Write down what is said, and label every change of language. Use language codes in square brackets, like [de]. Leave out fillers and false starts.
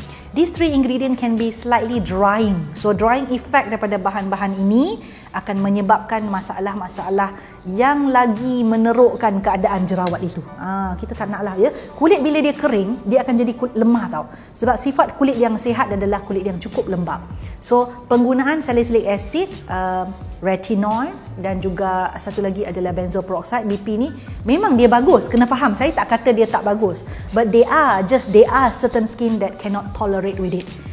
[en] These 3 ingredient can be slightly drying. So drying effect [ms] daripada bahan-bahan ini akan menyebabkan masalah-masalah yang lagi menerukkan keadaan jerawat itu. Kita tak naklah kulit bila dia kering, dia akan jadi lemah tau. Sebab sifat kulit yang sihat adalah kulit yang cukup lembap. So penggunaan salicylic acid, retinoid dan juga satu lagi adalah benzoyl peroxide, BP ni memang dia bagus. Kena faham, saya tak kata dia tak bagus, [en] but there are certain skin that cannot tolerate with it.